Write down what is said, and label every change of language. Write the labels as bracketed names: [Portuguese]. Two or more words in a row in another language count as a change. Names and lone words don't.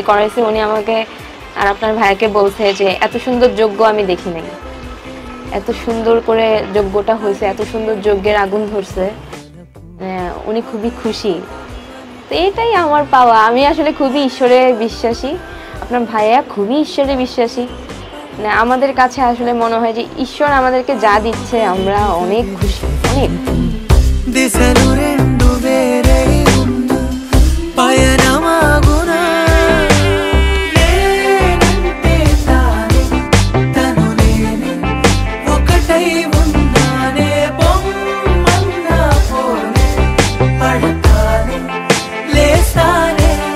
[Bangla] করাইছে, উনি আমাকে আর আপনার ভাইকে বলছে যে এত সুন্দর যজ্ঞ আমি দেখি নাই, এত সুন্দর করে যজ্ঞটা হয়েছে, এত সুন্দর যজ্ঞের আগুন ধরছে, উনি খুবই খুশি। তো এটাই আমার পাওয়া। আমি আসলে খুবই ঈশ্বরে বিশ্বাসী, আপনার ভাইয়া খুবই ঈশ্বরে বিশ্বাসী। মানে আমাদের কাছে আসলে মনে হয় যে ঈশ্বর আমাদেরকে যা দিচ্ছে আমরা অনেক খুশি, অনেক। [Telugu] దిశలు రెండు వేరై ఉన్న పయనమాగునా నేనంటే తానే తను నేనే ఒకటై ఉన్నానే బొమ్మన్నా పోనే పడతానే లేస్తానే